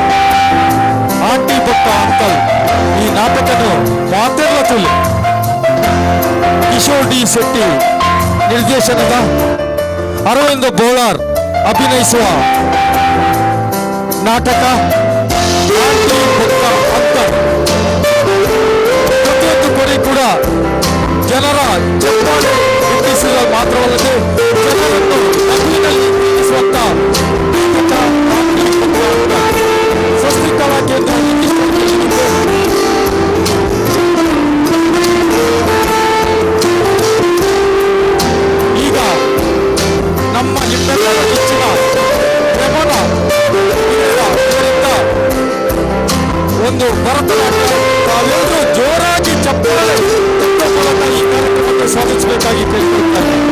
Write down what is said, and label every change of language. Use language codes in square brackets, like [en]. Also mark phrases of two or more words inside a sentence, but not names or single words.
[kn] ಆಂಟಿ ಬುಕ್ಕ ಅಂಕಲ್ ಈ ನಾಟಕದ ಮಾತೆರಲತುಲೆ ಕಿಶೋರ್ ಡಿ ಶೆಟ್ಟಿ ನಿರ್ದೇಶನದ ಅರವಿಂದ ಬೋಳಾರ್ ಅಭಿನಯಿಸುವ ನಾಟಕ ಆಂಟಿ ಬುಕ್ಕ ಅಂಕಲ್. ಪ್ರತಿಯೊಂದು ಕೊನೆ ಕೂಡ ಜನರ ಚಪ್ಪಾಳೆ ಎಬ್ಬಿಸುವ ಮಾತ್ರವಲ್ಲದೆ ಜನರನ್ನು ನಗುವಿನಲ್ಲಿ ಎಬ್ಬಿಸುವಂತ ನಾಟಕ ಆಂಟಿ ಬುಕ್ಕ ಅಂಕಲ್. ಸ್ವಸ್ತಿ ಕಲಾ ಕೇಂದ್ರ ಈಗ ನಮ್ಮ ನಿಮ್ಮೆಲ್ಲರ ನೆಚ್ಚಿನ ಪ್ರಮಾಣ ಒಂದು ಭರತನಾಟ್ಯ ತಾವೆಲ್ಲರೂ ಜೋರಾಗಿ ಚಪ್ಪಾಳೆ ಮೂಲಕ ಈ ಕಾರ್ಯಕ್ರಮಕ್ಕೆ ಸ್ವಾಗತಿಸಬೇಕಾಗಿ ಕೇಳಿಕೊಳ್ಳುತ್ತಾರೆ.